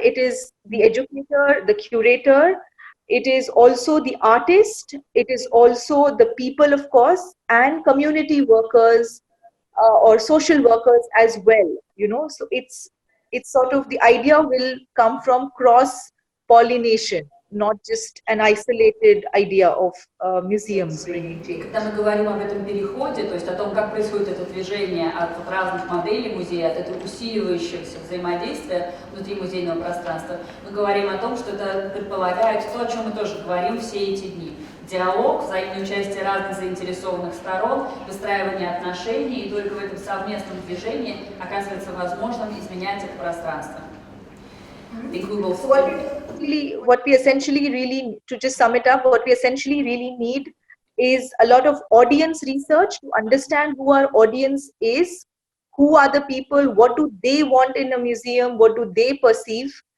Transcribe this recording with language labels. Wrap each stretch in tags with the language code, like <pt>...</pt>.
<en>It is the educator, the curator, it is also the artist, it is also the people, of course, and community workers or social workers as well, you know. So it's sort of, the idea will come from cross pollination, not just an isolated idea of museums bringing change.</en> <ru>Когда мы говорим об этом переходе, то есть о том, как происходит это движение от разных моделей музея, от этого усиливающегося взаимодействия внутри музейного пространства, мы говорим о том, что это предполагает то, о чем мы тоже говорим все эти дни. Диалог, взаимное участие разных заинтересованных сторон, выстраивание отношений, и только в этом совместном движении оказывается возможным изменять это пространство.</ru> <en>What we essentially really, to just sum it up, what we essentially really need is a lot of audience research to understand who our audience is, who are the people, what do they want in a museum, what do they perceive.</en>